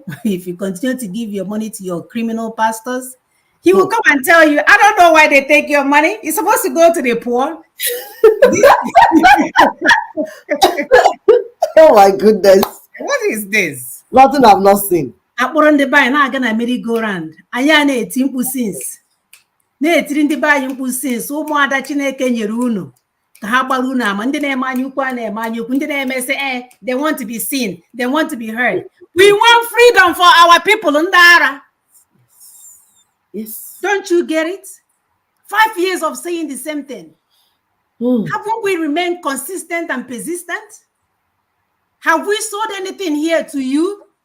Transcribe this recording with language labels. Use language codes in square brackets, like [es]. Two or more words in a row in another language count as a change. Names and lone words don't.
[en] If you continue to give your money to your criminal pastors, he will come and tell you, I don't know why they take your money. It's supposed to go to the poor. Oh my goodness. What is this? Nothing I've not seen. [ig] Akpọrọ ndị be anyị na-aga na merry-go-round. Anyị a na-eti mkpu since. Na-etiri ndị be anyị mkpu since ụmụada Chineke nyere unu ka ha gbara unu ama. Ndị na-eme anya ukwu a na-eme anya ukwu. Ndị na-eme [en] they want to be seen. They want to be heard. We want freedom for our people. [ig] Ndara. [en] Yes. Don't you get it? 5 years of saying the same thing. Haven't we remained consistent and persistent? Have we sold anything here to you?